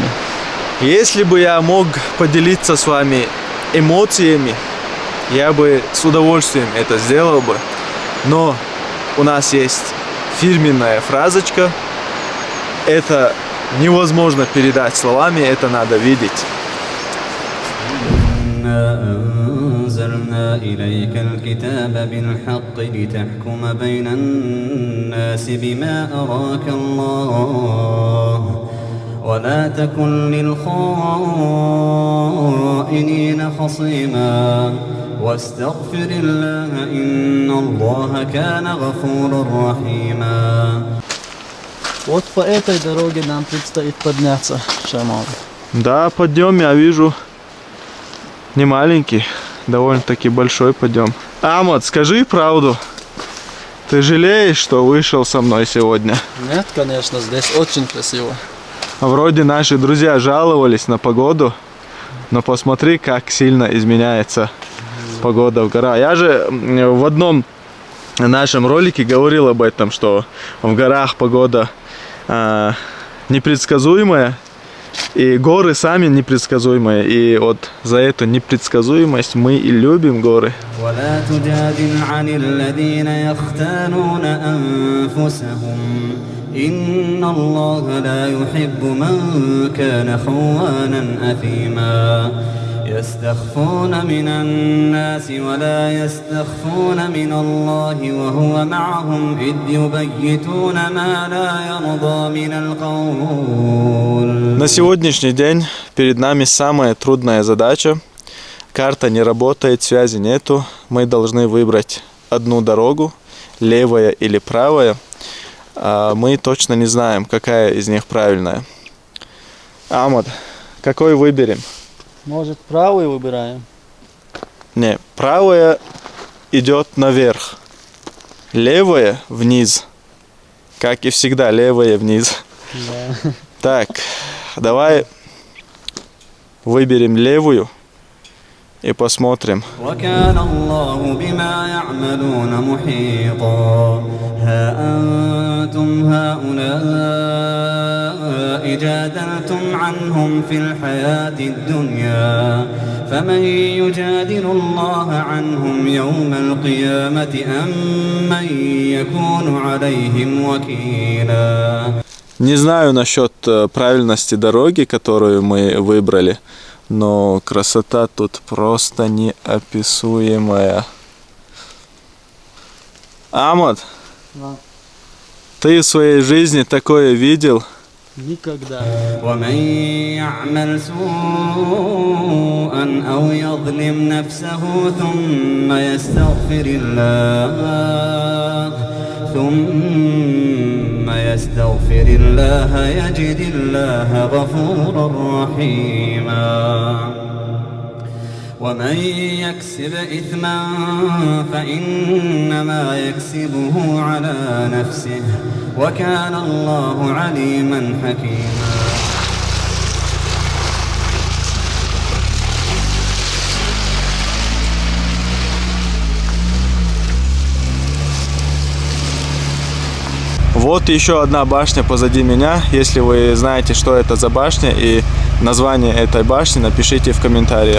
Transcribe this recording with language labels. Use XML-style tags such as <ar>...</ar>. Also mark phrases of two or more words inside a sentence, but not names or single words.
<ru>Если бы я мог поделиться с вами эмоциями, я бы с удовольствием это сделал бы. Но у нас есть фирменная фразочка. Это невозможно передать словами, это надо видеть.</ru> <ar>أنزلنا إليك الكتاب بالحق لتحكم بين الناس بما أراك الله ولا تكن للخائنين خصيما واستغفر الله إن الله كان غفورا رحيما.</ar> <ru>Вот по этой дороге нам предстоит подняться, Шамал. Да, подъем я вижу не маленький, довольно-таки большой подъем. Амад, скажи правду. Ты жалеешь, что вышел со мной сегодня? Нет, конечно, здесь очень красиво. Вроде наши друзья жаловались на погоду, но посмотри, как сильно изменяется погода в горах. Я же в одном в нашем ролике говорил об этом, что в горах погода непредсказуемая, и горы сами непредсказуемые. И вот за эту непредсказуемость мы и любим горы.</ru> <ar>ولا تجادل عن الذين يختانون أنفسهم إن الله لا يحب من كان خوانا أثيما يستخفون من الناس ولا يستخفون من الله وهو معهم إذ يبيتون ما لا يرضى من القول.</ar> <ru>На сегодняшний день перед нами самая трудная задача. Карта не работает, связи нету. Мы должны выбрать одну дорогу, левая или правая. Мы точно не знаем, какая из них правильная. Амад, какой выберем? Может, правый выбираем? Не, правая идет наверх, левая вниз. Как и всегда, левая вниз. Да. Так, давай выберем левую и посмотрим.</ru> <ar>وكان الله بما يعملون محيطا ها أنتم هؤلاء جادلتم عنهم في الحياة الدنيا فمن يجادل الله عنهم يوم القيامة أم من يكون عليهم وكيلا.</ar> <ru>Не знаю насчет правильности дороги, которую мы выбрали, но красота тут просто неописуемая. Амад, Да. ты в своей жизни такое видел? Никогда.</ru> <ar>ومن يعمل سوءا أو يظلم نفسه ثم يستغفر الله يجد الله غفورا رحيما. ومن يكسب إثما فإنما يكسبه على نفسه وكان الله عليما حكيما.</ar> <ru>Вот еще одна башня позади меня. Если вы знаете, что это за башня и название этой башни, напишите в комментариях.</ru>